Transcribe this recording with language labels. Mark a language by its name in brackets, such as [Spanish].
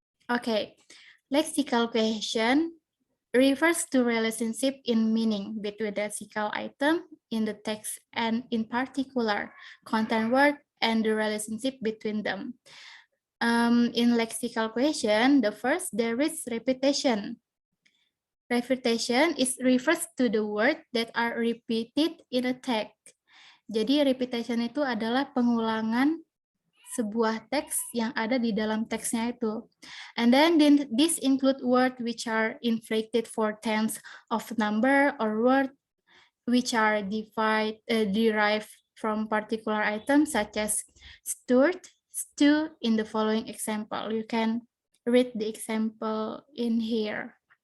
[English] Okay, lexical cohesion refers to relationship in meaning between the lexical item in the text, and in particular, content word and the relationship between them. In lexical cohesion, the first, there is repetition. Repetition refers to the word that are repeated in a text. [Indonesian] Jadi repetition itu adalah pengulangan sebuah teks yang ada di dalam teksnya itu. [English] And then this include word which are inflected for tense of number, or word which are derived from particular items such as stirred, stew in the following example. You can read the example in here.